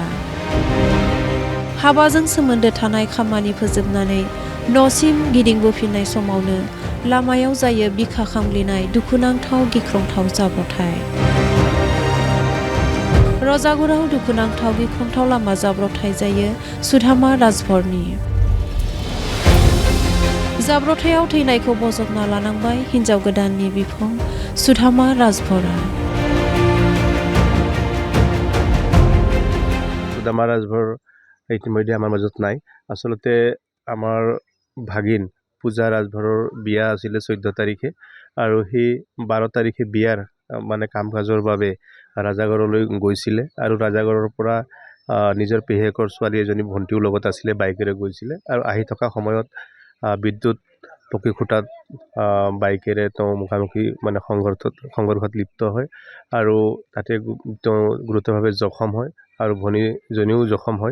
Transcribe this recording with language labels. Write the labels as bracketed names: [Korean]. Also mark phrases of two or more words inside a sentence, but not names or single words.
[Bodo] हाबाजों सोमोन्दो थानाय खामानि फोजोबनानै न'सिम गिदिंबोफिननाय समावनो लामायाव जायो बिखा खामग्लिनाय दुखुनांथाव गिख्रंथाव जाब्रबथाय। रजागराव दुखुनांथाव गिख्रंथाव लामा जाब्रबथाय जायो सुदामा राजभरनि। जाब्रबथायाव थैनायखौ बजबना लानांबाय हिनजाव गोदाननि बिफं सुदामा राजभरा। [Assamese] সুদামা ৰাজভৰ ইতিমধ্যে আমাৰ মাজত নাই। আচলতে আমাৰ ভাগিন পূজা ৰাজভৰৰ বিয়া আছিলে 14 তাৰিখে আৰু সেই 12 তাৰিখে বিয়াৰ মানে কাম কাজৰ বাবে ৰাজাগড়লৈ গৈছিলে আৰু ৰাজাগড়ৰ পৰা নিজৰ পেহেকৰ ছোৱালী এজনী ভণ্টিও লগত আছিলে, বাইকেৰে গৈছিলে আৰু আহি থকা সময়ত বিদ্যুৎ পকী খুঁটাত বাইকেৰে তেওঁ মুখামুখি মানে সংঘৰ্ষত লিপ্ত হয় আৰু তাতে তেওঁ গুৰুতৰভাৱে জখম হয় আৰু ভনীজনীও জখম হয়।